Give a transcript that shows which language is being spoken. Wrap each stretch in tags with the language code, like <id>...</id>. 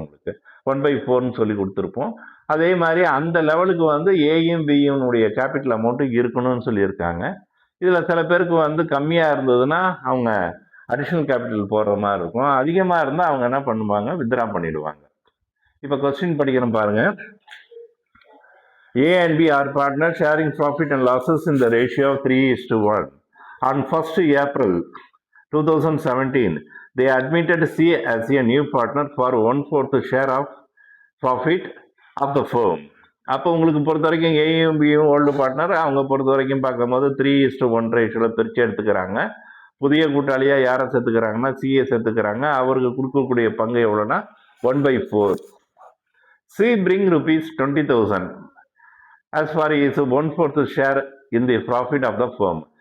<ta>உங்களுக்கு 1/4ன்னு சொல்லி கொடுத்துருப்போம். அதே மாதிரி அந்த லெவலுக்கு வந்து ஏயும் பியுனுடைய கேபிட்டல் அமௌண்ட்டு இருக்கணும்னு சொல்லியிருக்காங்க. இதில் சில பேருக்கு வந்து கம்மியாக இருந்ததுன்னா அவங்க அடிஷனல் கேபிட்டல் போடுற மாதிரி இருக்கும். அதிகமாக இருந்தால் அவங்க என்ன பண்ணுவாங்க, வித்ரா பண்ணிடுவாங்க. இப்போ கொஸ்டின் படிக்கிறோம் பாருங்க.</ta> <en>A and B are partners sharing profit and losses in the ratio of 3:1. On 1st April 2017, they admitted C as a new partner for 1/4 share of profit of the firm.</en> <ta>அப்போ உங்களுக்கு பொறுத்த வரைக்கும் ஏயும் பியும் old partner, அவங்க பொறுத்த வரைக்கும் பார்க்கும்போது 3:1 ரேஷியோவில் பிரித்து எடுத்துக்கிறாங்க. புதிய கூட்டாளியாக யாரை சேர்த்துக்கிறாங்கன்னா சிஏ சேர்த்துக்கிறாங்க. அவருக்கு கொடுக்கக்கூடிய பங்கு எவ்வளோன்னா 1/4. C bring</ta> <en>₹20,000 as far as 1/4 share in the profit of the firm.</en>